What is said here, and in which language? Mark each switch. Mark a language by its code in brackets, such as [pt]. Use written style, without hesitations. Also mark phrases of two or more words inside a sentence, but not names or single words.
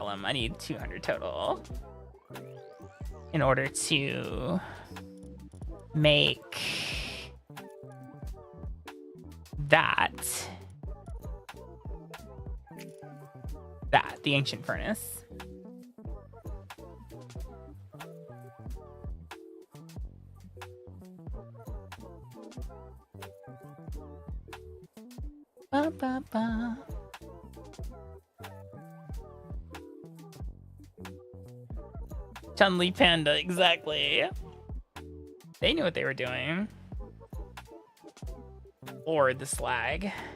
[en] I need 200 total in order to make that. The ancient furnace. Ba, ba, ba. Chun-Li Panda, exactly. They knew what they were doing. Or the slag.